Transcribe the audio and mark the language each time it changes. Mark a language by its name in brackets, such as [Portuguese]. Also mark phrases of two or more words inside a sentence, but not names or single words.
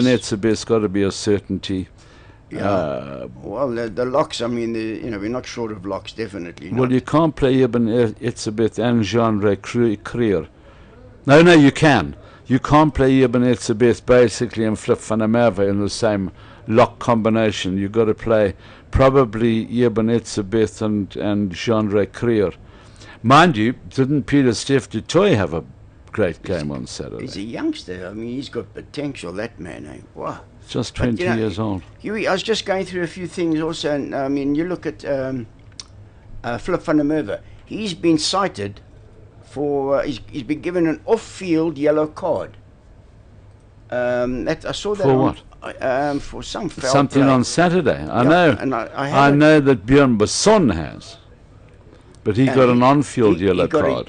[English] Yes. Etzebeth's got to be a certainty. Yeah. Well, the locks, I mean, you know, we're not short of locks, definitely. Well, not. you can't play Ibn Etzebeth and Jean-Ray Creer. No, you can. You can't play Ibn Etzebeth basically and Flip van der Merwe in the same lock combination. You've got to play probably Ibn Etzebeth and Jean-Ray Creer. Mind you, didn't Peter Steph du Toit have a great game on Saturday? He's a youngster. I mean, he's got potential, that man, eh? Wow. Just But, 20 you know, years old. Hughie, I was just going through a few things also, and I mean, you look at Flip van der Merwe. He's been cited for, he's been given an off-field yellow card. I saw that For on, what? for some foul Something play. on Saturday. I Yeah, know. and I I have know that Björn Besson has. But he got an on-field yellow card.